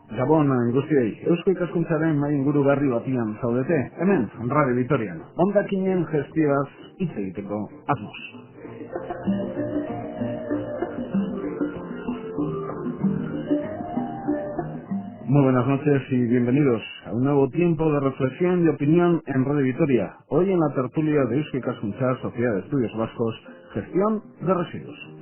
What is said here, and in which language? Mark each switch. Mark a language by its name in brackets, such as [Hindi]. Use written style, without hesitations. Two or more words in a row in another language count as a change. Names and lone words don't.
[Basque] Gabon guztiei, Eusko Ikaskuntzaren mai inguru berri batian zaudete, hemen, Radio Vitorian, hondakinen gestioaz hitz egiteko asmoz. [Spanish] Muy buenas noches y bienvenidos a un nuevo tiempo de reflexión y opinión en Radio Vitoria. Hoy en la tertulia de Eusko Ikaskuntza, Sociedad de Estudios Vascos, Gestión de Residuos.